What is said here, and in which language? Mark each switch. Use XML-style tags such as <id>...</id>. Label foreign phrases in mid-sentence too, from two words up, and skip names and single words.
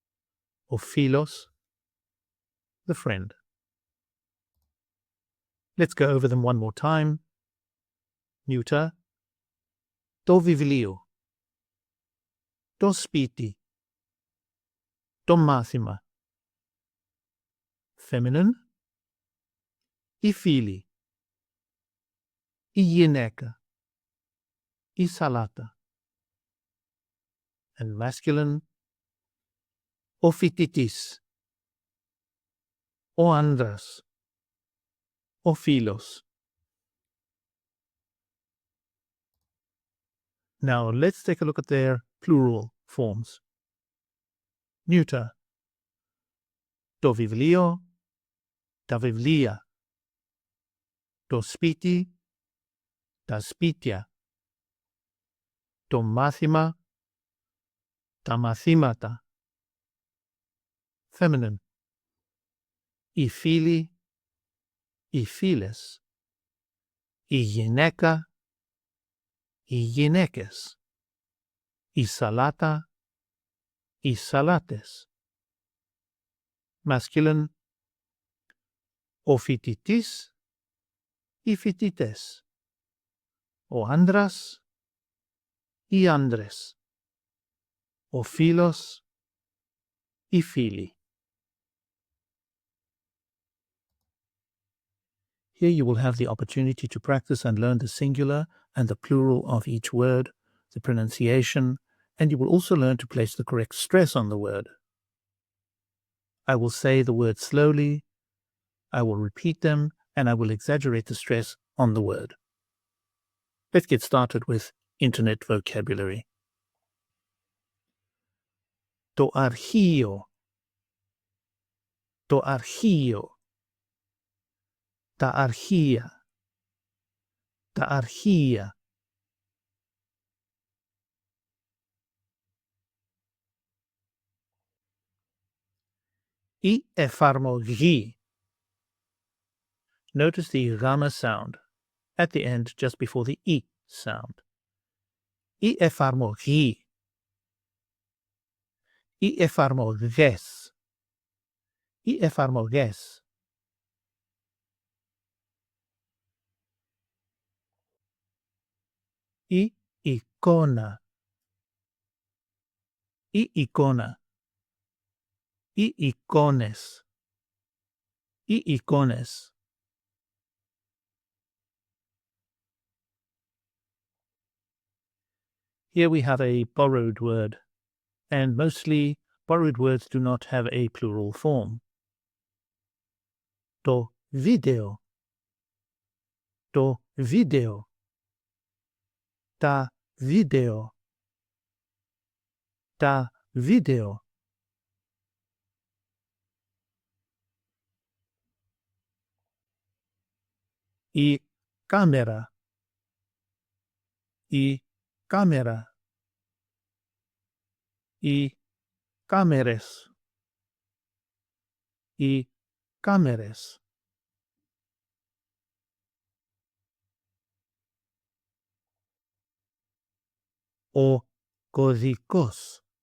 <el>Ο φίλος,</el> <en>the friend. Let's go over them one more time.</en> <el>Neuter. Το βιβλίο. Το σπίτι. Το μάθημα.</el> <en>Feminine.</en> <el>Η φίλη. Η γυναίκα. Η σαλάτα.</el> <en>And masculine.</en> <el>Ο φοιτητής. Ο άντρας. Ο φίλος.</el> <en>Now let's take a look at their plural forms.</en> <el>Neuter. Το βιβλίο. Τα βιβλία. Το σπίτι. Τα σπίτια. Το μάθημα. Τα μαθήματα. Feminine. Η φίλη. Οι φίλες. Η γυναίκα. Οι γυναίκες. Η σαλάτα. Οι σαλάτες. Masculine. Ο φοιτητής. Οι φοιτητές. Ο άντρας. Οι άντρες. Ο φίλος. Οι φίλοι.</el> <en>Here you will have the opportunity to practice and learn the singular and the plural of each word, the pronunciation, and you will also learn to place the correct stress on the word. I will say the words slowly, I will repeat them, and I will exaggerate the stress on the word. Let's get started with internet vocabulary.</en> <el>Το αρχείο. Το αρχείο. Τα αρχεία. Τα αρχεία. Η εφαρμογή.</el> <en>Notice the rama sound at the end just before the I sound.</en> <el>Η εφαρμογή. Οι εφαρμογές. Οι εφαρμογές. Η εικόνα. Η εικόνα. Οι εικόνες. Οι εικόνες.</el> <en>Here we have a borrowed word, and mostly borrowed words do not have a plural form.</en> <el>Το βίντεο. Το βίντεο. Τα βίντεο. Τα βίντεο. Η κάμερα. Η κάμερα. Οι κάμερες. Οι κάμερες. Ο κωδικός.</el>